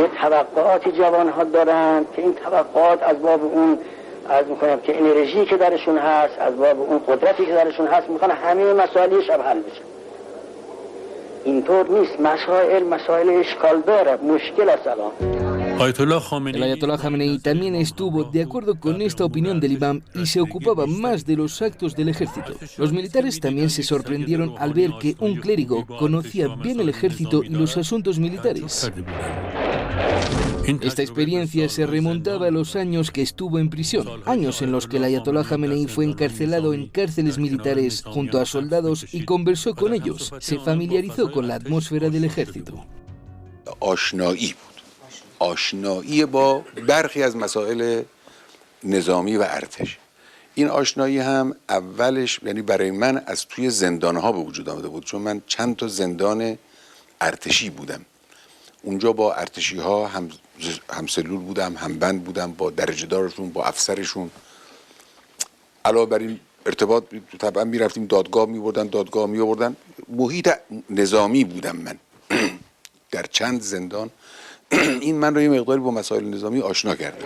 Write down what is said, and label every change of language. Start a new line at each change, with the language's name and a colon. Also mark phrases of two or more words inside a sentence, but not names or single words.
Persian: یه توقعاتی جوانها دارن که این توقعات از باب اون عرض میکنم که انرژی که درشون هست، از باب اون قدرتی که درشون هست، میخوان همه مسائل شب حل بشه. اینطور نیست. مسائل اشکال داره، مشکل است الان.
Spanish: El Ayatollah Khamenei también estuvo de acuerdo con esta opinión del imam y se ocupaba más de los actos del ejército. Los militares también se sorprendieron al ver que un clérigo conocía bien el ejército y los asuntos militares. Esta experiencia se remontaba a los años que estuvo en prisión, años en los que el Ayatollah Khamenei fue encarcelado en cárceles militares junto a soldados y conversó con ellos. Se familiarizó con la atmósfera del ejército.
Persian: آشنایی با برخی از مسائل نظامی و ارتش. این آشنایی هم اولش یعنی برای من از توی زندانها به وجود آمده بود، چون من چند تا زندان ارتشی بودم. اونجا با ارتشی ها هم سلول بودم، هم بند بودم، با درجه دارشون، با افسرشون. علاوه بر این ارتباط طبعا میرفتیم دادگاه میبردن. محیط نظامی بودم من در چند زندان. این من رو یه مقداری با مسائل نظامی آشنا کرده.